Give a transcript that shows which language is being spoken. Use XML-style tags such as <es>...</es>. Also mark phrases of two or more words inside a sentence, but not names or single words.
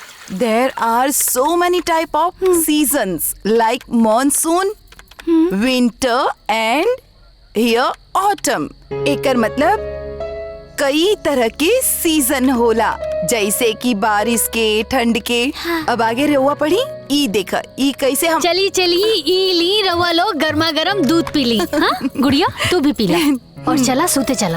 <en>There are so many type of seasons like monsoon, winter and here autumn.</en> <bho>एकर मतलब कई तरह के सीजन होला, जैसे कि बारिश के, ठंड के। अब आगे रहुआ पढ़ी। ई देखा ई कैसे हम चली चली ई ली रवा लो गर्मा गर्म दूध पी ली। हाँ गुड़िया तू भी पी ला और चला सोते चला।</bho>